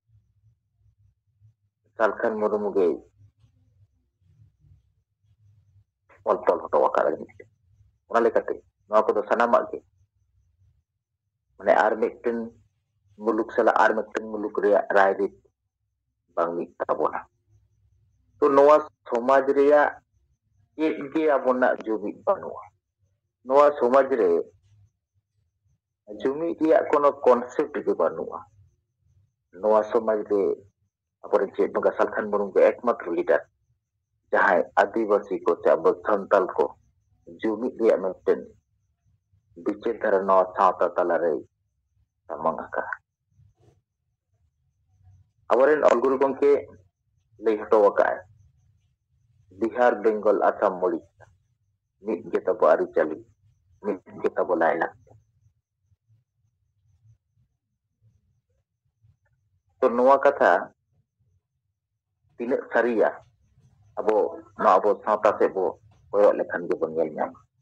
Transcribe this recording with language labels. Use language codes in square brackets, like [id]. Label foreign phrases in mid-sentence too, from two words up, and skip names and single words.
[sat] ᱥᱟᱞᱠᱷᱟᱱ ᱢᱩᱨᱢᱩ ᱜᱮ ᱚᱞ ᱛᱚᱞ ᱦᱚᱴᱚ ᱟᱠᱟᱫᱟ ᱚᱱᱟ ᱞᱮᱠᱟᱛᱮ ᱱᱚᱣᱟ ᱠᱚᱫᱚ ᱥᱟᱱᱟᱢᱟᱜ ᱜᱮ ᱟᱨ ᱢᱤᱫᱴᱮᱱ ᱢᱩᱞᱩᱠ ᱥᱟᱞᱟᱜ ᱟᱨ ᱢᱤᱫᱴᱮᱱ ᱢᱩᱞᱩᱠ ᱨᱮᱭᱟᱜ ᱨᱟᱭᱨᱤᱛ ᱵᱟᱝ ᱢᱤᱫ ᱛᱟᱵᱚᱱᱟ ᱛᱚ ᱱᱚᱣᱟ ᱥᱚᱢᱟᱡᱽ ᱨᱮᱭᱟᱜ ᱪᱮᱫ ᱜᱮ ᱟᱵᱚᱱᱟᱜ ᱡᱩᱢᱤᱫ ᱵᱟᱹᱱᱩᱜᱼᱟ ᱱᱚᱣᱟ ᱥᱚᱢᱟᱡᱽ ᱨᱮ ᱡᱩᱢᱤᱫ ᱨᱮᱭᱟᱜ [bn] কোনো কনসেপ্ট [sat] ᱜᱮ ᱵᱟᱹᱱᱩᱜᱼᱟ ᱱᱚᱣᱟ ᱥᱚᱢᱟᱡᱽ ᱨᱮ ᱟᱵᱚᱨᱮᱱ ᱪᱮᱫ ᱵᱚᱸᱜᱟ ᱥᱟᱞᱠᱷᱟᱱ ᱢᱩᱨᱢᱩ ᱮᱠᱢᱟᱛᱨᱚ লিডার ᱡᱟᱦᱟᱸᱭ ᱟᱹᱫᱤᱵᱟᱹᱥᱤ ᱠᱚ ᱥᱮ ᱟᱵᱚ ᱥᱟᱱᱛᱟᱞ ᱠᱚ ᱡᱩᱢᱤᱫ ᱨᱮᱭᱟᱜ ᱢᱤᱫᱴᱮᱱ ᱵᱤᱪᱟᱹᱨ ᱫᱷᱟᱨᱟ ᱱᱚᱣᱟ ᱥᱟᱶᱛᱟ ᱛᱟᱞᱟᱨᱮ ᱥᱟᱢᱟᱝ ᱟᱠᱟᱫᱟ ᱟᱵᱚᱨᱮᱱ ᱚᱞᱜᱩᱨᱩ ᱜᱚᱝᱠᱮ ᱞᱟᱹᱭ ᱦᱚᱴᱚ ᱟᱠᱟᱫᱼᱟᱭ বিহার বেঙ্গল আসাম ওড়িশা ᱢᱤᱫ ᱜᱮ ᱛᱟᱵᱚ ᱟᱹᱨᱤᱪᱟᱹᱞᱤ ᱢᱤᱫ ᱜᱮ ᱛᱟᱵᱚ ᱞᱟᱭᱞᱟᱠᱪᱟᱨ ᱛᱚ ᱱᱚᱣᱟ ᱠᱟᱛᱷᱟ ᱛᱤᱱᱟᱹᱜ ᱥᱟᱹᱨᱤᱭᱟ ᱟᱵᱚ ᱱᱚᱣᱟ ᱟᱵᱚ ᱥᱟᱶᱛᱟ ᱥᱮᱫ ᱵᱚ ᱠᱚᱭᱚᱜ ᱞᱮᱠᱷᱟᱱ ᱜᱮᱵᱚᱱ ᱧᱮᱞ ᱧᱟᱢᱟ